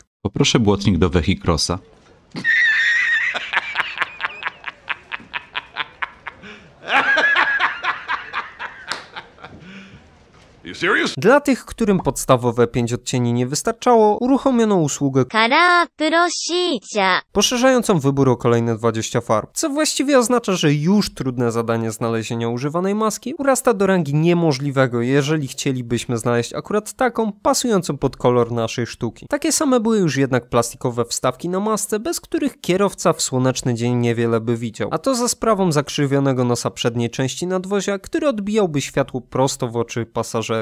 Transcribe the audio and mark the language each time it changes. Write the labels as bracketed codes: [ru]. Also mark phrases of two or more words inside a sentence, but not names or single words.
[pl] Poproszę błotnik do Vehicrossa. Dla tych, którym podstawowe 5 odcieni nie wystarczało, uruchomiono usługę カラープロシージャー。 poszerzającą wybór o kolejne 20 farb, co właściwie oznacza, że już trudne zadanie znalezienia używanej maski urasta do rangi niemożliwego, jeżeli chcielibyśmy znaleźć akurat taką, pasującą pod kolor naszej sztuki. Takie same były już jednak plastikowe wstawki na masce, bez których kierowca w słoneczny dzień niewiele by widział, a to za sprawą zakrzywionego nosa przedniej części nadwozia, który odbijałby światło prosto w oczy pasażerów.